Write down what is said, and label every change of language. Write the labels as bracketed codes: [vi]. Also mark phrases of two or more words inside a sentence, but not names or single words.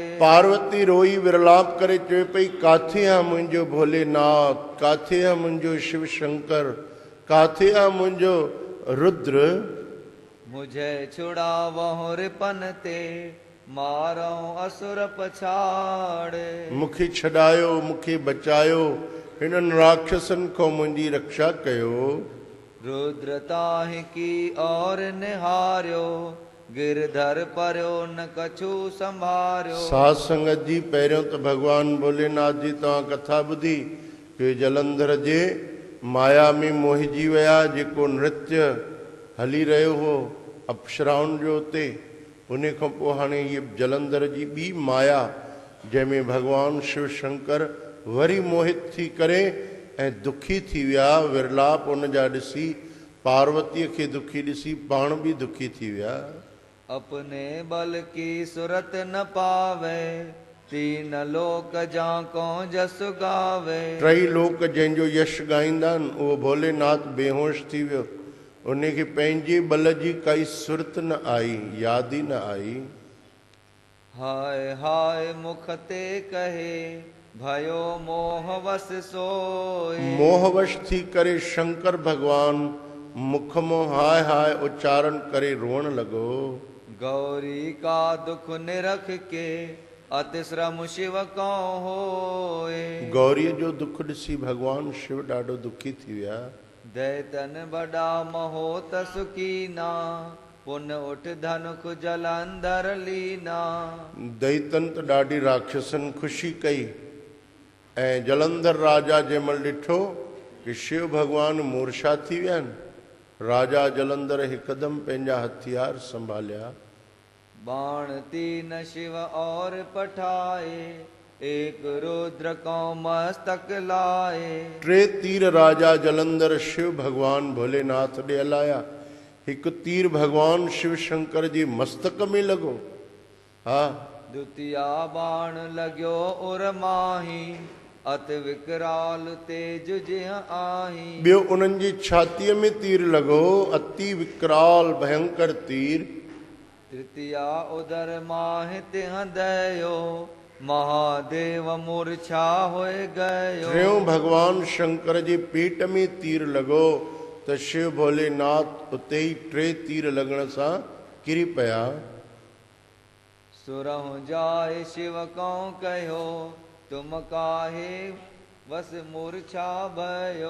[sd] पार्वती रोई विरलाप करे चवे पई, काथे आहे मुंहिंजो भोलेनाथ, काथे आहे मुंहिंजो शिव शंकर, काथे आहे मुंहिंजो रुद्र। [hi] मुझे छुड़ावो रिपन ते, मारो असुर पछाड़े। [sd] मूंखे छॾायो, मूंखे बचायो, हिननि राक्षसनि खां मुंहिंजी रक्षा कयो। [hi] रुद्र ताहि की और निहारियो, गिरधर पर्यो न कछु संभारियो। [sd] साध संगत जी पहिरियों त भगवान भोलेनाथ जी तव्हां कथा ॿुधी कि जलंधर जे माया में मोहिजी विया। जेको नृत्य हली रहियो हो अप्सराउनि जो उते, उन खां पोइ हाणे इहे जलंधर जी ॿी माया, जंहिंमें भगवान शिव शंकर वरी मोहित थी करे ऐं दुखी थी विया। विरलाप उन जा ॾिसी, पार्वतीअ खे दुखी ॾिसी पाण बि दुखी थी विया। [hi] अपने बल की सुरत न पावे, तीन लोक जाको जस गावे। [sd] टई लोक जंहिंजो यश ॻाईंदा आहिनि, उहो भोलेनाथ बेहोश थी वियो। उनखे पंहिंजे बल जी काई सुरत न आई, यादि ई न आई। [hi] हाय हाय मुख ते कहे भयो मोह वस सोए। [sd] मोहवश थी करे शंकर भगवान मुख मो हाय हाय उच्चारण करे रोअण लॻो। [hi] गौरी का दुख निरख के अतिश्रम शिव को होए। [sd] गौरीअ जो दुख ॾिसी भगवान शिव ॾाढो दुखी थी विया। [hi] दैतन बड़ा महोत सुकीना पुन उठ धनुख जलंधर लीना। [sd] दैतन त ॾाढी राक्षसनि ख़ुशी कई ऐं जलंधर राजा जंहिं महिल ॾिठो कि शिव भगवान मूर्छा थी विया आहिनि, राजा जलंधर हिकदमि पंहिंजा हथियार संभालिया। [hi] बाण तीन शिव और पठाए एक रुद्र को मस्तक लाए। [sd] 3 तीर राजा जलंधर शिव भगवान भोलेनाथ ॾे हलाया। हिकु तीर भगवान शिव शंकर जी मस्तक में लॻो। हा, [hi] द्वितीया बाण लॻियो उर माही अति विकराल तेज जिह आही। [sd] ॿियो उन्हनि जी छातीअ में तीर लॻो, अति विकराल भयंकर तीर। [hi] तृतीया उदर माहि तिह दयो महादेव मूर्छा होए गयो। [sd] टियों भगवान शंकर जे पेट में तीर लॻो त शिव भोलेनाथ उते ई 3 तीर लॻण सां किरी पिया। [hi] सुरहु जाए शिव को कहो तुम काहे वस मूर्छा भयो।